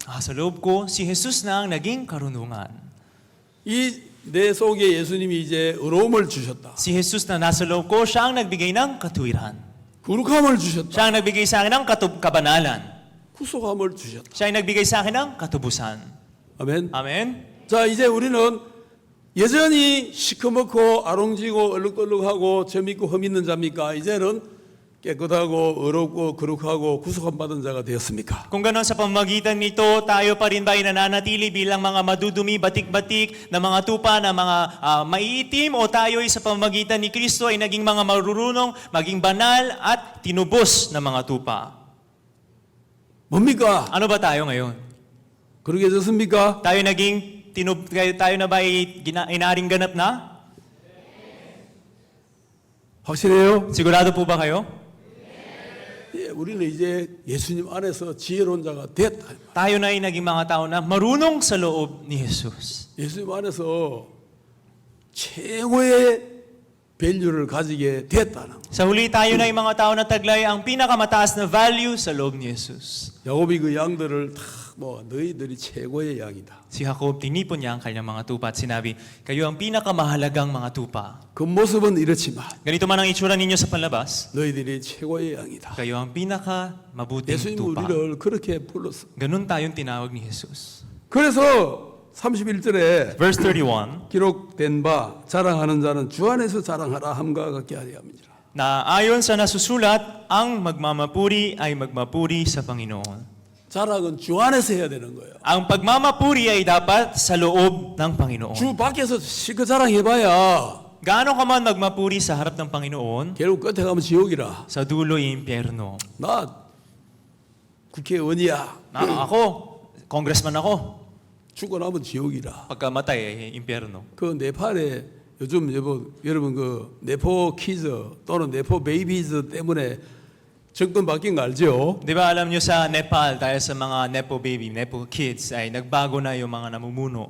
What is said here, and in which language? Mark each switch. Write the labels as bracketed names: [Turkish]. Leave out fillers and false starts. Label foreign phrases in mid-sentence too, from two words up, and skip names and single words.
[Filipino] sa loob ko, si Jesus na ang naging karunungan. [Korean] 이 내 속에 예수님이 이제 의로움을 주셨다. [Filipino] Si Jesus na nasa loob ko, siya ang nagbigay ng katuwiran. [Korean] 거룩함을 주셨다. [Filipino] Siya ang nagbigay sa akin ng kabanalan. [Korean] 구속함을 주셨다. [Filipino] Siya ang nagbigay sa akin ng katubusan. [Korean] 아멘. [Filipino] Amen? [Korean] 자, 이제 우리는 여전히 시커멓고 아롱지고 얼룩덜룩하고 점 있고 흠 있는 자입니까? 이제는 깨끗하고 의롭고 거룩하고 구속함 받은 자가 되었습니까? [Filipino] Kung gano'n sa pamamagitan nito, tayo pa rin ba ay nananatili bilang mga madudumi, batik-batik na mga tupa na mga maiitim, o tayo ay sa pamamagitan ni Kristo ay naging mga marurunong, maging banal at tinubos na mga tupa? [Korean] 뭡니까? [Filipino] Ano ba tayo ngayon? [Korean] 그렇게 됐습니까? [Filipino] Tayo tayo na ba ay inaring ganap na? [Korean] 확실해요? [Filipino] Sigurado po ba kayo? [Korean] 예, 우리는 이제 예수님 안에서 지혜로운 자가 됐다. [Filipino] Tayo na ay naging mga tao na marunong sa loob ni Jesus. [Korean] 예수님 안에서 최고의 밸류를 가지게 됐다는 거. [Filipino] Sa huli tayo na ay mga tao na taglay ang pinakamataas na value sa loob ni Jesus. [Korean] 야곱이 그 양들을 다 너희들이 최고의 양이다. [Filipino] Si Jacob, tinipon niya ang kanyang mga tupa at sinabi, kayo ang pinakamahalagang mga tupa. [Korean] 겉모습은 이렇지만 [Filipino] Ganito man ang itsura ninyo sa panlabas, [Korean] 너희들이 최고의 양이다. [Filipino] kayo ang pinakamabuting [Korean] 예수님 [Filipino] tupa. [Korean] 우리를 그렇게 불렀어. [Filipino] Ganun tayong tinawag ni Jesus. [Korean] 그래서 31절에 [Filipino] Verse 31, [Korean] 기록된 바 자랑하는 자는 주 안에서 자랑하라 함과 같게 하려 합니다. [Filipino] na ayon sa nasusulat, ang magmamapuri ay magmapuri sa Panginoon. [Korean] 자랑은 주 안에서 해야 되는 거예요. [Filipino] Ang pagmamapuri ay dapat sa loob ng Panginoon. [Korean] 주 밖에서 실컷 자랑해봐야 [Filipino] Gaano ka man magmapuri sa harap ng Panginoon, [Korean] 결국 끝에 가면 지옥이라. [Filipino] sa dulo ay impyerno. [Korean] 나 국회의원이야. [Filipino] Ako, congressman ako. [Korean] 죽고 나면 지옥이라. [Filipino] Pagkamatay ay impyerno. [Korean] 그 네팔에 요즘 여러분 그 [English] Nepo kids [Korean] 또는 [English] Nepo babies [Korean] 때문에 정권 바뀐 거 알죠? [Filipino] Di ba alam nyo sa Nepal, dahil sa mga [English] Nepo baby, Nepo kids, [Filipino] ay nagbago na yung mga namumuno.